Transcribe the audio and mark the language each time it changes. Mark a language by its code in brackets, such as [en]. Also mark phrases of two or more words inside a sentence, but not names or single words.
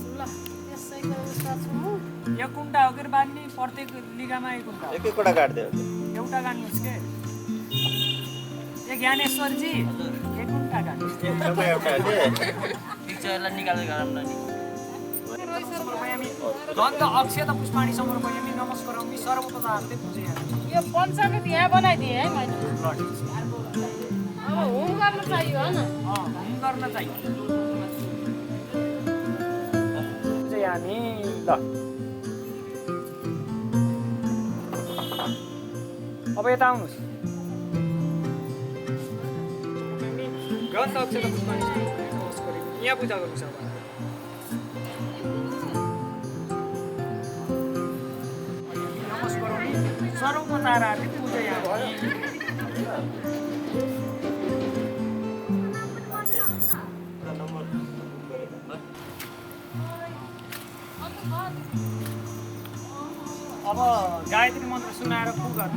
[ne] यो कुण्डा हो कि बाँध्ने प्रत्येक लिगामा एक कुण्डा एक एकवटा काट्दै एउटा गाड्नुहोस् के ए ज्ञानेश्वरजी एक कुण्डा गाड्नुहोस् [sa] गन्ध अक्षत पुष्पाणि समर्पयामि नमस्करोमि सर्वोपचारार्थे पूजयामि। [ne] यो पञ्चामृत यहाँ बनाइदिएँ है मैले। अब होम गर्न चाहियो होइन होम गर्न चाहियो पूजयामि। ल अब यता आउनुहोस्। [sa] गन्ध अक्षत पुष्पाणि समर्पयामि [ne] यहाँ पूजा गर्नुहोस्। [sa] अब सर्वोपचारार्थे पूजयामि। [ne] अब गायत्री मन्त्र सुनाएर पू गर्नु।